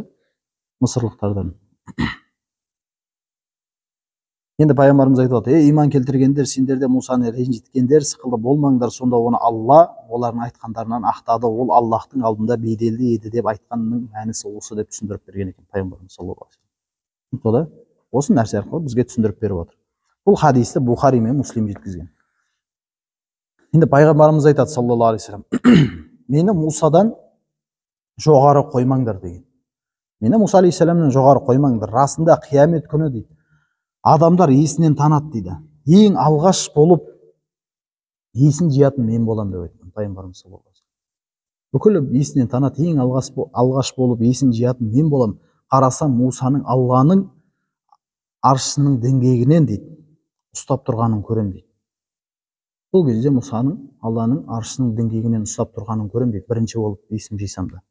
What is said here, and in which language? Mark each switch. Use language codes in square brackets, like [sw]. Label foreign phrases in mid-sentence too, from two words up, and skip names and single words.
[kk] Мысырлықтардан. Енді пайғамбарымыз айтып отыр: "Ей иман келтіргендер, сендер де Мусаны ренжіткендер, сықылды болмаңдар, сонда оны Алла олардың айтқандарынан ақтады. Ол Аллахтың алдында беделді еді" деп айтқанның мәнісі осы деп түсіндіріп берген екен пайғамбарымыз [ar] صلى الله عليه وسلم. [kk] Осы нәрсе арқылы бізге түсіндіріп беріп отыр. Бұл хадисті Бухари мен Муслим жеткізген. Енді пайғамбарымыз айтады [ar] صلى الله عليه وسلم: [kk] "Мені Мусадан жоғары қоймаңдар" деген. Мені Муса алейхиссаламнан жоғары қоймаңдар. Расында қиямет күні дейді, адамдар есінен танады дейді. Ең алғаш болып есін жиятын мен болам деп айтқан пайғамбарымыз [ar] صلى الله عليه وسلم. [kk] Бүкіл есінен танады, ең алғаш болып есін жиятын мен болам. Қарасам Мусаның Алланың аршысының діңгегінен дейді ұстап тұрғанын көрем дейді. Бұл кезде Мусаның Алланың аршысының діңгегінен ұстап тұрғанын көрем дейді. Бірінші болып есім жисам да.